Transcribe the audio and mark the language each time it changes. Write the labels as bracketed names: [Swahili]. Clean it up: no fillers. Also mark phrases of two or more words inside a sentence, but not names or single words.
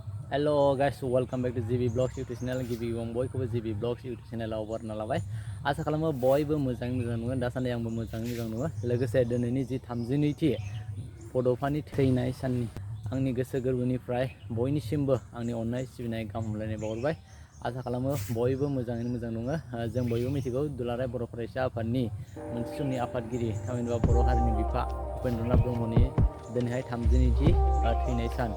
[English] Hello guys, welcome back to GB Vlogs YouTube channel. [Bodo] GB बयखौबो GB Vlogs YouTube channelaव बरना लाबाय। आसा खालामो बयबो मोजाङै मोजां नुगोन। दासान्दि आंबो मोजाङै मोजां नुयो। लोगोसे दिनैनि जि 32थि बड'फानि थैनाय साननि आंनि गोसो गोरबोनिफ्राय बयनिसिमबो आंनि अननाय सिबिनाय गाहाम हामलायनाय बावहरबाय। आसा खालामो बयबो मोजाङैनो मोजां नुयो। जों बयबो मिथिगौ दुलाराय बर' फरायसा आफादनि मोनसे समनि आफादगिरि थामहिनबा बर' हारिनि बिफा उपेन्द्रनाथ ब्रह्मनि दिनैहाय 32थि थैनाय सान।